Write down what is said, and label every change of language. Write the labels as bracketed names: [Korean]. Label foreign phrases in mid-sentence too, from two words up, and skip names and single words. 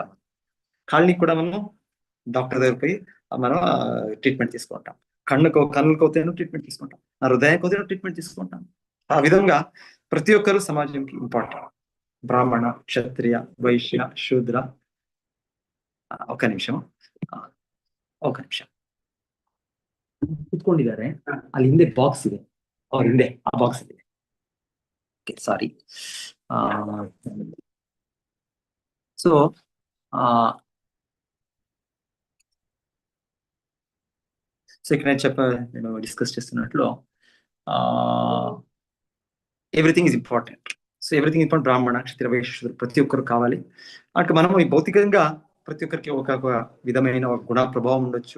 [Telugu] కాళ్ళని కూడా మనం డాక్టర్ దగ్గర పోయి మనం ట్రీట్మెంట్ తీసుకుంటాం. కన్నులకు అవుతాను ట్రీట్మెంట్ తీసుకుంటాం, నా హృదయానికి అవుతాను ట్రీట్మెంట్ తీసుకుంటాం. ఆ విధంగా ప్రతి ఒక్కరు సమాజంకి ఇంపార్టెంట్. బ్రాహ్మణ, క్షత్రియ, వైశ్య, శూద్ర. ఒక నిమిషం [Kannada] ಕುತ್ಕೊಂಡಿದ್ದಾರೆ, ಅಲ್ಲಿ ಹಿಂದೆ ಬಾಕ್ಸ್ ಇದೆ, ಅವ್ರ ಹಿಂದೆ ಆ ಬಾಕ್ಸ್ ಇದೆ. ಸಾರಿ. [Telugu] ಸೊ ఇక్కడ నేను డిస్కస్ చేస్తున్నట్లు [English] everything is important. so everything important. [Telugu] బ్రాహ్మణ, క్షత్రియ, వైశ్యుడు ప్రతి ఒక్కరు కావాలి. అంటే మనం ఈ భౌతికంగా ప్రతి ఒక్కరికి ఒక విధమైన గుణ ప్రభావం ఉండొచ్చు.